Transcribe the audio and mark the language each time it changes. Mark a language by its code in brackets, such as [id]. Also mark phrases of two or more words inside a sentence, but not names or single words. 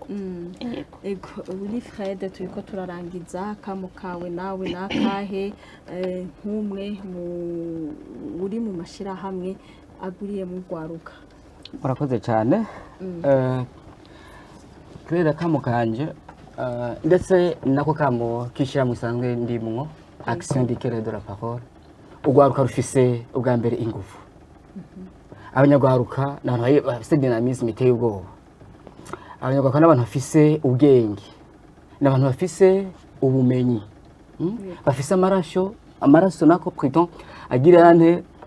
[rn] ego uri Fred turiko turarangiza kamo kawe nawe nakahe nk'umwe uri mu mashirahamwe aguriye mu gwaruka murakoze cyane kubera kamo kanje ndetse nako kamo kishira mu isanzwe ndimwo [fr] action d'éclairage de la parole [rn] ugwaruka rufise ubwa mbere ingufu abanyagwaruka n'abantu bafise dynamisme iteye ubwoba abanyagwaruka n'abantu bafise ubwenge n'abantu bafise ubumenyi bafise amaraso nako pardon agira ante